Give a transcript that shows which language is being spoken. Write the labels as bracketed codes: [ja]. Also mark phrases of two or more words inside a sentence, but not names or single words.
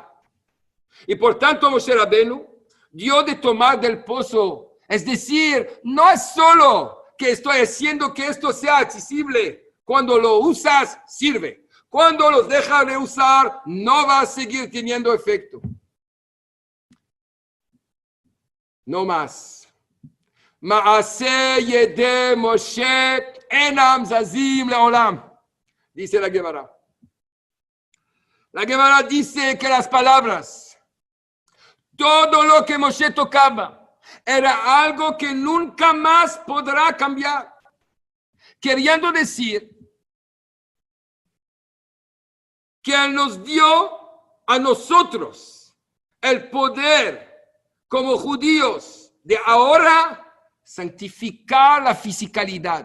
[es] Y por tanto Moshe Rabenu dio de tomar del pozo. Es decir, no es solo que estoy haciendo que esto sea accesible. Cuando lo usas, sirve. Cuando los dejas de usar, no va a seguir teniendo efecto. No más. [he] מעשה ידי משה אינם זזים לעולם. [es] Dice la Gemara. La Gemara dice que las palabras, todo lo que Moshe tocaba, era algo que nunca más podrá cambiar. Queriendo decir que Él nos dio a nosotros el poder como judíos de ahora santificar la fisicalidad.